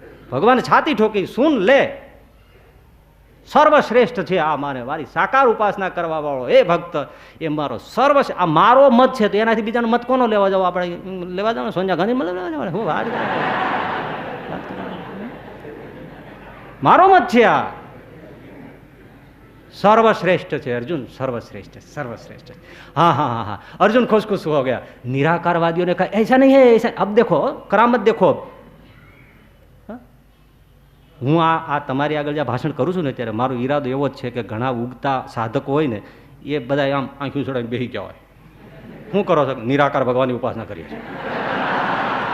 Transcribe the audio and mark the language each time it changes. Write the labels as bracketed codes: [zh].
[gu] ભગવાન છાતી ઠોકી, [hi] સુન લે, [gu] સર્વશ્રેષ્ઠ છે આ માને મારી સાકાર ઉપાસના કરવા વાળો એ ભક્ત, એ મારો આ મારો મત છે. તો એનાથી બીજાનો મત કોનો લેવા જાવ? આપણે લેવા જાવ? સોનિયા ગાંધી લેવા જાવ? હું વાત મારો મત છે આ. સર્વશ્રેષ્ઠ છે અર્જુન, સર્વશ્રેષ્ઠ, સર્વશ્રેષ્ઠ. [hi] हाँ हाँ हाँ हाँ. अर्जुन खुश खुश हो गया. निराकारवादियों ने कहा ऐसा नहीं है, ऐसा. अब देखो करामत देखो. [gu] હું આ તમારી આગળ જ્યાં ભાષણ કરું છું ને ત્યારે મારો ઈરાદો એવો જ છે કે ઘણા ઉગતા સાધકો હોય ને એ બધા આમ આંખું છોડાઈને બેસી ગયા હોય. શું કરો છો? નિરાકાર ભગવાનની ઉપાસના કરીએ છીએ.